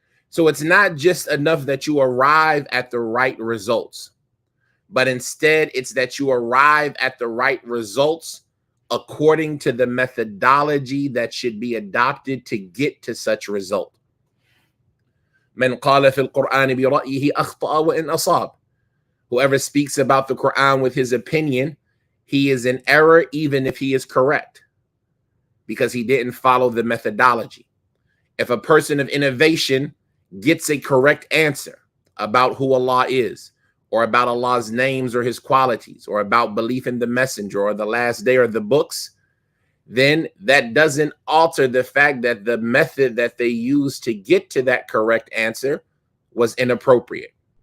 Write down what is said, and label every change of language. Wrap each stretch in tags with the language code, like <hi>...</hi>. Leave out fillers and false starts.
<en>So it's not just enough that you arrive at the right results, but instead it's that you arrive at the right results according to the methodology that should be adopted to get to such result.</en> <ar>من قال في القرآن برأيه أخطأ وإن أصاب.</ar> <en>Whoever speaks about the Quran with his opinion, he is in error even if he is correct, because he didn't follow the methodology. If a person of innovation gets a correct answer about who Allah is, or about Allah's names or his qualities, or about belief in the messenger or the last day or the books, then that doesn't alter the fact that the method that they used to get to that correct answer was inappropriate.</en>